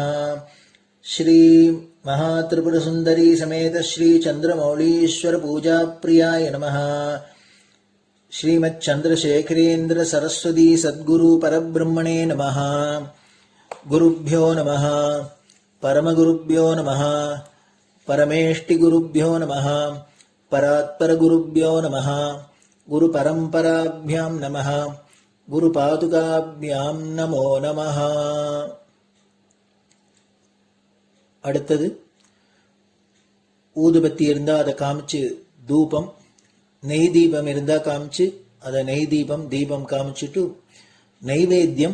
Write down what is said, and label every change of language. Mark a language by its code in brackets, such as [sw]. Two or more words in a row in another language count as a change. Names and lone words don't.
[sa] श्री महात्रिपुरसुन्दरी समेत श्रीचन्द्रमौलीश्वरपूजाप्रियाय नमः। श्रीमच्चन्द्रशेखरेन्द्र सरस्वती सद्गुरु परब्रह्मणे नमः। गुरुभ्यो नमः। परमगुरुभ्यो नमः परमेष्ठिगुरुभ्यो नमः परात्परगुरुभ्यो नमः गुरुपरम्पराभ्यां नमः गुरुपादुकाभ्यां नमो नमः. [ta] அடுத்தது ஊதுபத்தி இருந்தா அதை காமிச்சு தூபம், நெய் தீபம் இருந்தா காமிச்சு அதை நெய் தீபம் தீபம் காமிச்சுட்டு நைவேத்தியம்.